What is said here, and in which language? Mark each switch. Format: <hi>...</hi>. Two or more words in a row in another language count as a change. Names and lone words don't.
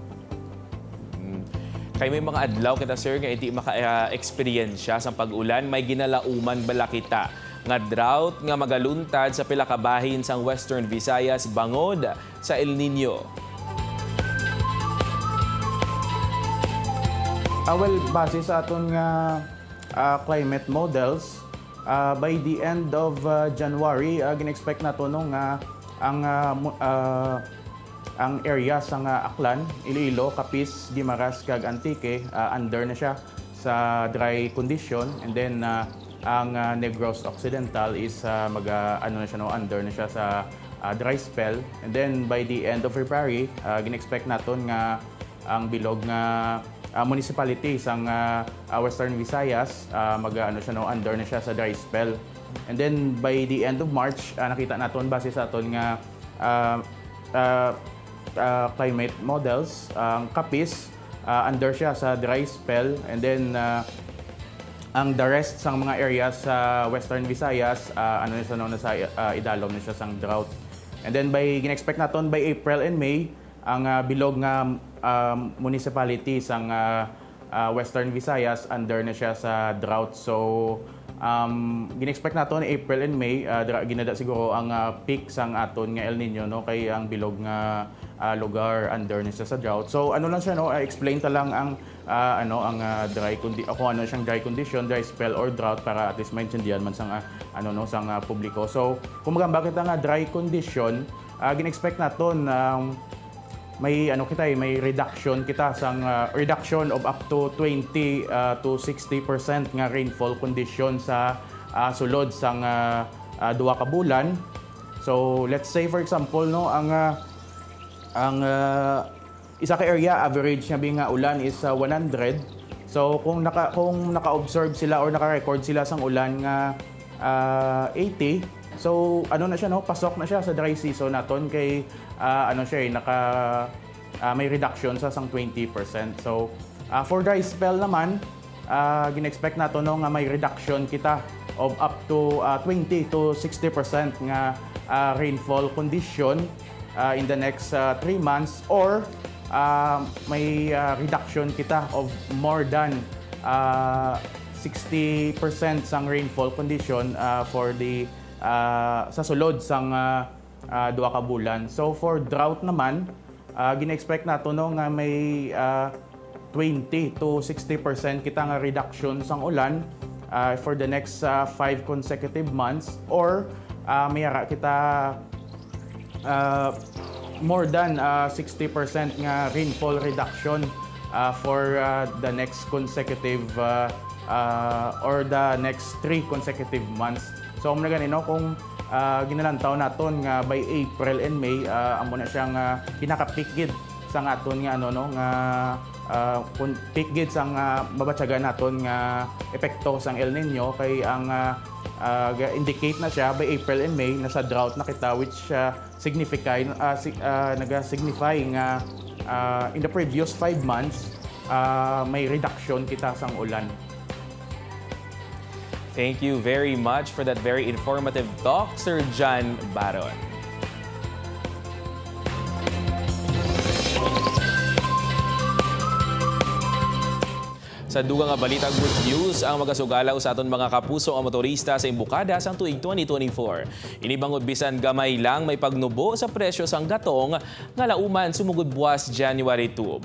<hil>Kay may mga adlaw kita sir nga hindi maka-experience siya sa pag-ulan, may ginalauman bala kita nga drought nga magaluntad sa pila ka bahin sang Western Visayas bangod sa El Nino.</hil> <en>Well,</en> <hil>base sa aton nga</hil> <en>climate models, by the end of January,</en> <hil>gin-expect nato no nga ang area sa Aklan, Iloilo, Capiz, Guimaras kag Antique under na siya sa</hil> <en>dry condition, and then</en> <hil>ang Negros Occidental is under na siya sa</hil> <en>dry spell, and then by the end of February,</en> <hil>gin-expect naton nga ang bilog nga municipality sang Western Visayas under na siya sa</hil> <en>dry spell. And then by the end of March,</en> <hil>nakita naton base sa aton nga</hil> <en>climate models,</en> <hil>ang Capiz under siya sa</hil> <en>dry spell, and then</en> <hil>ang</hil> <en>the rest</en> <hil>sang mga areas sa Western Visayas nasa idalom na siya sang drought.</hil> <en>And then</en> <hil>gin-expect naton by</hil> <en>April and May</en> <hil>ang bilog nga municipality sang Western Visayas under na siya sa drought. So gin-expect naton</hil> <en>April and May</en> <hil>ginada siguro ang peak sang aton nga El Nino no kay ang bilog nga lugar under na siya sa drought. So ano lang siya no, explain ta lang ang dry siyang</hil> <en>dry condition, dry spell or drought</en> <hil>para at least maintindihan man sang sang publiko. So kung bakit ang</hil> <en>dry condition,</en> <hil>gin-expect naton may reduction kita sang</hil> <en>reduction of up to 20 to 60%</en> <hil>nga</hil> <en>rainfall condition</en> <hil>sa sulod sang duha ka bulan.</hil> <en>So let's say for example</en> <hil>no ang isa ka area average nga ulan is 100. So kung naka-observe sila or naka-record sila sang ulan nga 80, so na siya no, pasok na siya sa</hil> <en>dry season</en> <hil>naton kay may reduction sa sang 20%.</hil> <en>So for dry spell</en> <hil>naman, gin-expect nato no nga may reduction kita</hil> <en>of up to 20 to 60%</en> <hil>nga</hil> <en>rainfall condition in the next 3 months,</en> <hil>or may reduction kita</hil> <en>of more than 60%</en> <hil>sang</hil> <en>rainfall condition for the</en> <hil>sa sulod sang duha ka bulan.</hil> <en>So for drought</en> <hil>naman, gina-expect nato no nga may 20 to 60% kita nga reduction sang ulan</hil> <en>for the next 5 consecutive months,</en> <hil>or may kita</hil> <en>more than 60%</en> <hil>nga</hil> <en>rainfall reduction for the next consecutive or the next 3 consecutive months.</en> <hil>So mo na ganino kung ginalantaw naton nga by</hil> <en>April and May</en> <hil>amo na siyang pinaka-peak gid sang aton nga peak gid sang mabatyagan naton nga epekto sang El Nino, kay ang indicate na siya</hil> <en>by April and May</en> <hil>nasa drought na kita, which naga-signify nga</hil> <en>in the previous 5 months</en> <hil>may reduction kita sang ulan.</hil> <en>Thank you very much for that very informative talk, Sir John Baron.</en> <hil>Sa dugang nga balita,</hil> <en>good news</en> <hil>ang magasugalaw sa aton mga kapuso ang motorista sa imbukada sa tuig 2024. Inibangod bisan gamay lang may pagnubo sa presyo sang gatong nga lauman sumugod buwas January 2.</hil>